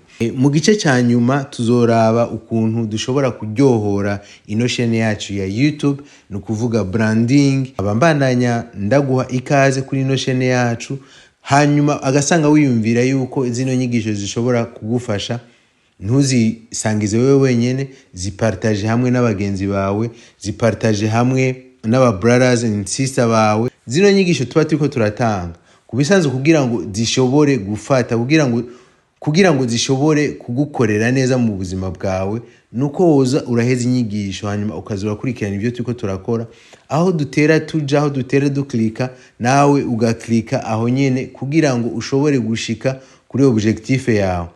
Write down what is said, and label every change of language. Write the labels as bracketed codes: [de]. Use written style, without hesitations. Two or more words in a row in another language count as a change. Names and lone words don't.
[rn] Mu gice cyanyuma tuzoraba ukuntu dushobora kuryohora ino chaîne yacu ya YouTube, nukuvuga branding. Abambandanya ndaguha ikaze kuri ino chaîne yacu, hanyuma agasanga wiyumvira yuko zino nyigisho zishobora kugufasha. Ntuzisangize wewe wenyene, zipartage hamwe n'abagenzi bawe, zipartage hamwe n'aba [en] brothers and sisters [rn] bawe. Zino nyigisho tuba turiko turatanga kubisanzwe kugira ngo zishobore gufata, kugira ngo zishobore kugukorera neza mu buzima bwawe. Nuko woza uraheza inyigisho, hanyuma ukazura kurikirana ibyo turiko turakora. Aho dutera tuja, aho dutera duklika, nawe ugaklika aho nyene kugira ngo ushobore gushika kuri objectif yawe.